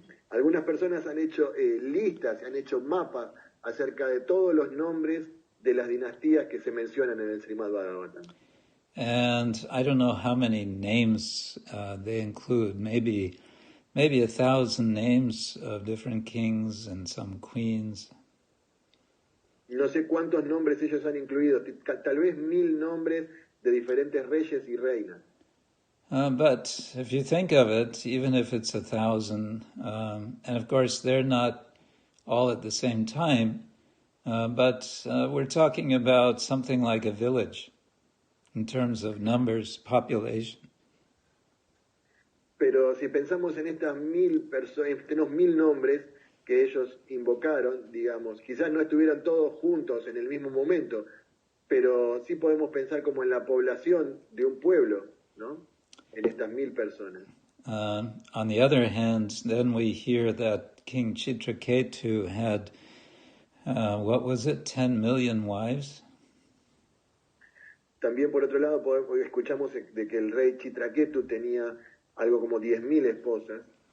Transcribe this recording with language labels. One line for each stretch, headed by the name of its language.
Spanish: Algunas personas han hecho listas, han hecho mapas acerca de todos los nombres de las dinastías que se mencionan en el Srimad-Bhagavatam.
English: And I don't know how many names they include, maybe 1,000 names of different kings and some queens.
Spanish: No sé cuántos nombres ellos han incluido, tal vez 1,000 nombres de diferentes reyes y reinas.
English: But if you think of it, even if it's 1,000, and of course they're not all at the same time, but we're talking about something like a village in terms of numbers, population.
Spanish: Pero si pensamos en estas 1,000 nombres que ellos invocaron, digamos, quizás no estuvieran todos juntos en el mismo momento, pero sí podemos pensar como en la población de un pueblo, ¿no? estas 1000 personas.
English: On the other hand, then we hear that King Kshetra had, what was it, 10 million wives?
Spanish: También por otro lado escuchamos de que el rey Chitraketu tenía algo como 10.000 esposas.